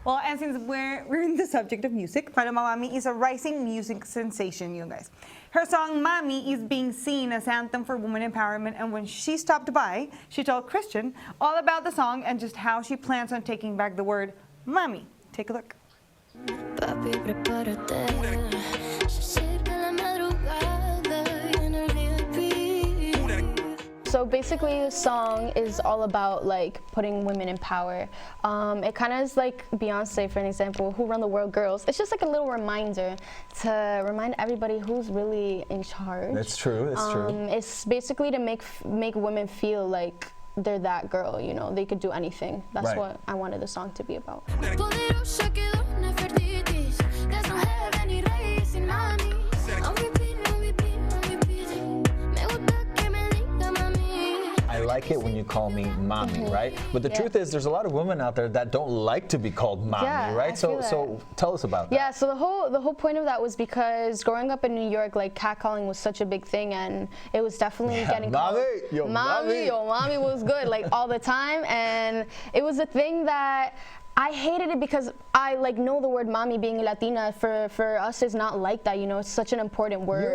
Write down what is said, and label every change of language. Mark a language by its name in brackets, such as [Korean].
[English] Well, and since we're in the subject of music, Paloma Mami is a rising music sensation, you guys. Her song Mami is being seen as anthem for women empowerment, and when she stopped by, she told Christian all about the song and just how she plans on taking back the word Mami. Take a look. [Spanish] Papi, prepárate. Se acerca la madrugada y en el VIP. [English] So basically the song is all about like putting women in power. It kind of is like Beyonce, for an example, Who Run the World Girls. It's just like a little reminder to remind everybody who's really in charge. That's true, that's true. It's basically to make women feel like they're that girl, you know, they could do anything. That's what I wanted the song to be about. [Spanish] Poderosa quedó Nefertitis. [English] There's no heaven [Spanish] ni rey sin mami. [English] On repeat, on repeat, on repeat. [Spanish] Me gusta que me diga mami. [English] I like it when you call me mommy, right? But the truth is, there's a lot of women out there that don't like to be called mommy, right? So tell us about that. Yeah, so the whole point of that was because growing up in New York, like catcalling was such a big thing, and it was definitely getting called mommy, yo, mommy was good, like all the time, and it was a thing that I hated it because I like know the word mommy, being Latina for us is not like that, you know. It's such an important word.